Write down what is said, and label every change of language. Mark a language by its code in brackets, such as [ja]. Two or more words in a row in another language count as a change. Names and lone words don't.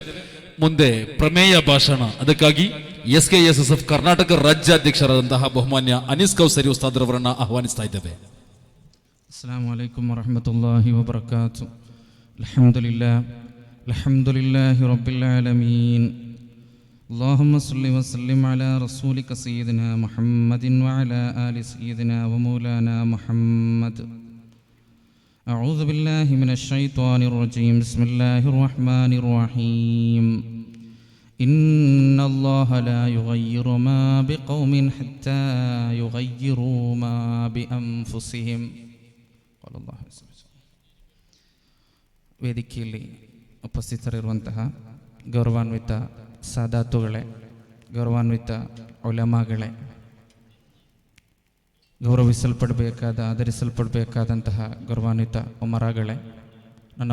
[kn] ಮುಂದೆ ಪ್ರಮೇಯ ಭಾಷಣ. ಅದಕ್ಕಾಗಿ SKSSF ಕರ್ನಾಟಕ ರಾಜ್ಯಾಧ್ಯಕ್ಷರಾದಂತಹ ಬಹುಮಾನ್ಯ ಅನೀಸ್ ಕೌಸರಿ ಉಸ್ತಾದ್ರವರನ್ನ ಆಹ್ವಾನಿಸ್ತಾ ಇದ್ದೇವೆ. [ar] السلام عليكم ورحمة الله وبركاته. الحمد لله رب العالمين. اللهم صل وسلم على رسولك سيدنا محمد وعلى آل سيدنا ومولانا محمد. أعوذ بالله من الشيطان الرجيم. بسم الله الرحمن الرحيم. إن الله لا يغير ما بقوم حتى يغيروا ما بأنفسهم. قال الله عز وجل. [kn] ವೇದಿಕೆಯಲ್ಲಿ ಉಪಸ್ಥಿತರಿರುವಂತಹ ಗೌರವಾನ್ವಿತ ಸಾದಾತುಗಳೇ, ಗೌರವಾನ್ವಿತ ಉಲಮಾಗಳೇ, ಗೌರವಿಸಲ್ಪಡಬೇಕಾದ ಆಧರಿಸಲ್ಪಡಬೇಕಾದಂತಹ ಗೌರವಾನ್ವಿತ ಉಮರಾಗಳೇ, ನನ್ನ